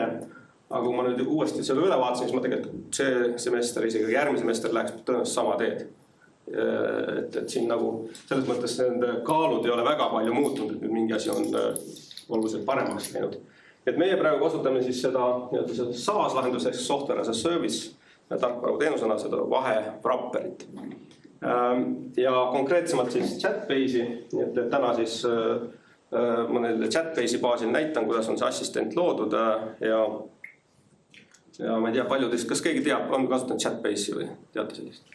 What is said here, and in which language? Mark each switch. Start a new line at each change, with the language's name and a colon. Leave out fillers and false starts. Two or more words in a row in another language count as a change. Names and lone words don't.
Estonian: Aga kui ma nüüd uuesti selle üle vaatasin, siis ma tegelikult see semester, isegi järgmine semester läheks tõenäoliselt sama teed. Et siin nagu selles mõttes nende kaalud ei ole väga palju muutunud, et nüüd mingi asi on oluliselt paremaks läinud. Et meie praegu kasutame siis seda SaaS-lahendus, ehk
English: software as a service,
Estonian: tarkvaruteenusena seda vahe-wrapperit. Ja konkreetsemalt siis Chatbase'i, et täna siis ma neile Chatbase'i baasil näitan, kuidas on see assistent loodud ja ma ei tea paljudest, kas keegi teab, on kasutanud Chatbase'i või teate sellist?